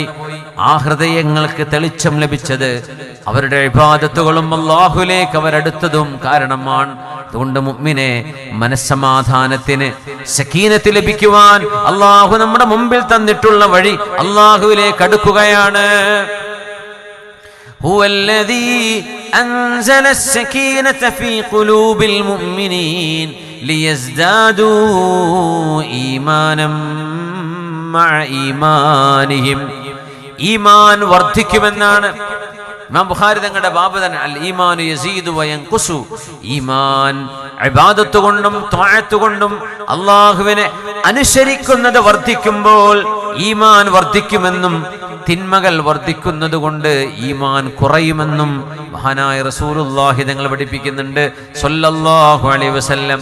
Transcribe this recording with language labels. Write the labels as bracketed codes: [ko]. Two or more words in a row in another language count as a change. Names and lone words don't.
[ml] ആ ഹൃദയങ്ങൾക്ക് തെളിച്ചം ലഭിച്ചത് അവരുടെ ഇബാദത്തുകളും അല്ലാഹുവിലേക്ക് അവരടുത്തതും കാരണമാണ്. അതുകൊണ്ട് മുഅ്മിനെ, മനസ്സമാധാനത്തിന്, സക്കീനത്ത് ലഭിക്കുവാൻ അല്ലാഹു നമ്മുടെ മുമ്പിൽ തന്നിട്ടുള്ള വഴി അല്ലാഹുവിലേക്ക് അടുക്കുകയാണ്. [ar] هو الذي أنزل السكينة في قلوب المؤمنين ليزدادوا إيمانا مع إيمانهم. [ml] ഈമാൻ വർദ്ധിക്കുമെന്നാണ് ഇമാം ബുഖാരി തങ്ങളുടെ ബാബ് തന്നെ, [ar] الإيمان يزيد وينقص. [ml] ഈമാൻ ഇബാദത്ത് കൊണ്ടും ത്വഅത്ത് കൊണ്ടും അല്ലാഹുവിനെ അനുസരിക്കുന്നത് വർദ്ധിക്കുമ്പോൾ ഈമാൻ വർദ്ധിക്കുമെന്നും തിന്മകൾ വർദ്ധിക്കുന്നത് കൊണ്ട് ഈമാൻ കുറയുമെന്നും മഹാനായ റസൂലുള്ളാഹി തങ്ങൾ പഠിപ്പിക്കുന്നുണ്ട് [ar] صلى الله عليه وسلم.